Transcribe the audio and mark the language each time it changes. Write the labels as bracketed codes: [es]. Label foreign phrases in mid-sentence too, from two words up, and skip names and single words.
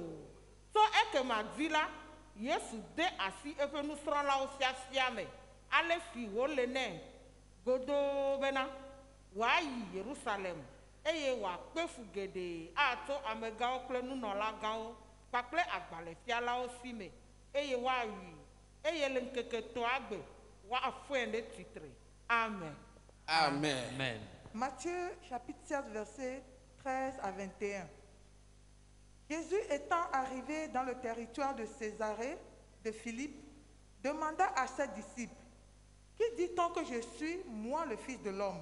[ee] Tso ekema dzi la, Yesu de asi eƒe nusrɔ̃lawo fiafia me, ale si wòle nɛ godoo bena wòayi Yerusalem, eye wòakpe fu geɖe atso amegãwo kple nunɔlagãwo kpakple agbalẽfialawo si me, eye woayi, eye le ŋkeke etɔ̃a gbe woafɔe ɖe tsitre. Amen. Amen. Amen. [fr] Matthieu chapitre 7 versets 13 à 21. Jésus étant arrivé dans le territoire de Césarée de Philippe, demanda à ses disciples, « Qui dit-on que je suis, moi le Fils de l'homme ?»